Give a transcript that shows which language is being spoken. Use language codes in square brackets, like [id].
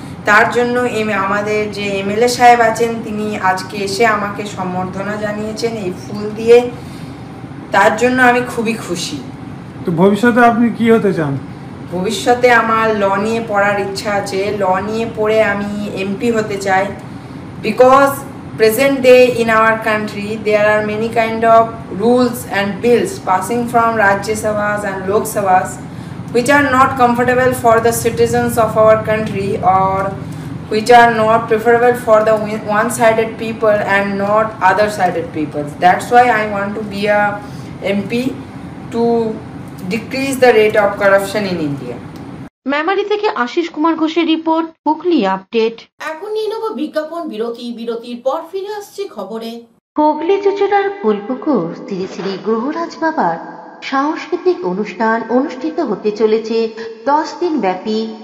[bn] তার জন্য আমাদের যে এমএলএ সাহেব আছেন তিনি আজকে এসে আমাকে সম্বর্ধনা জানিয়েছেন এই ফুল দিয়ে, তার জন্য আমি খুবই খুশি। তো ভবিষ্যতে আপনি কি হতে চান? ভবিষ্যতে আমার ল নিয়ে পড়ার ইচ্ছা আছে, ল নিয়ে পড়ে আমি এমপি হতে চাই। [en] Because present day in our country there are many kind of rules and bills passing from Rajya Sabhas and Lok Sabhas which are not comfortable for the citizens of our country or which are not preferable for the one-sided people and not other-sided people. That's why I want to be a MP to decrease the rate of corruption in India. [bn] Memari থেকে আশিস কুমার ঘোষের report, Hooghly update. এখন নিয়ে নেব বিজ্ঞাপন বিরতি। বিরতির পর ফিরে আসছি খবরে। হুগলি চুচুড়ার ফুলপুকুর শ্রী শ্রী গ্রহরাজ বাবার সাংস্কৃতিক অনুষ্ঠান অনুষ্ঠিত হতে চলেছে 10 দিন ব্যাপী।